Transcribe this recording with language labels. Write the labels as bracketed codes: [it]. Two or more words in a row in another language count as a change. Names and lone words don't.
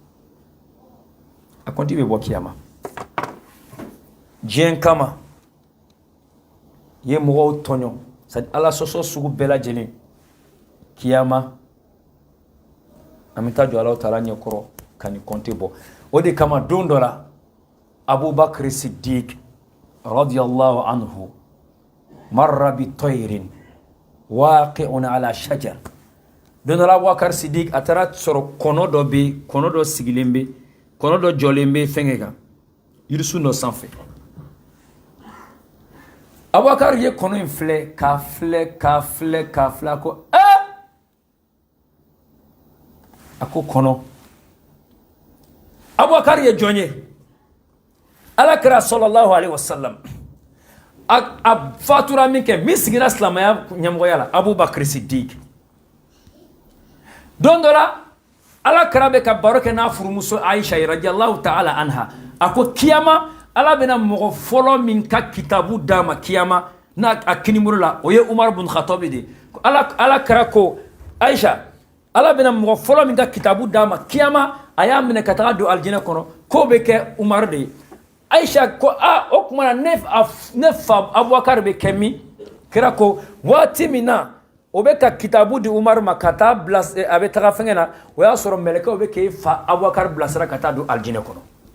[bm] a konti bɛ bɔ kiyama diɲɛ kama i ye mɔgɔw tɔɲɔ c'est ala sɔsɔ sugu bɛɛ lajɛlen kiyama an bɛ taa jɔ Alahu Taala ɲɛkɔrɔ ka ni konti bɔ o de kama don dɔ la Abubakar Siddiq [ar] رضي الله عنه مر بطير واقع على شجر [bm] don dɔ la Abubakar Siddiq a taara sɔrɔ kɔnɔ dɔ bɛ kɔnɔ dɔ sigilen bɛ kɔnɔ dɔ jɔlen bɛ fɛnkɛ kan yirisun dɔ sanfɛ Abubakar ye kɔnɔ in filɛ k'a filɛ ko a ko kɔnɔ Abubakar ye jɔn ye Alakira [ar] صلى الله عليه وسلم [bm] a fatura min kɛ min sigira silamɛya ɲɛmɔgɔya la Abubakar Siddiq don dɔ la Alakira bɛ ka baro kɛ n'a furumuso Aisha [ar] رضي الله تعالى عنها [bm] a ko kiyama Ala bɛna mɔgɔ fɔlɔ min ka kitabu d'a ma kiyama n'a a kinibolo la o ye Umar bin Khattab de Alakira ko Aisha Ala bɛna mɔgɔ fɔlɔ min ka kitabu d'a ma kiyama a y'a minɛ ka taga don aljinɛ kɔnɔ k'o bɛ kɛ Umar de ye Aisha ko o kuma ne fa Abubakar bɛ kɛ min kira ko waati min na o bɛ ka kitabu di Umar ma ka taa bila a bɛ taga fɛngɛ na o y'a sɔrɔ mɛlɛkɛw bɛ k'e fa Abubakar bilasira ka taa don aljinɛ kɔnɔ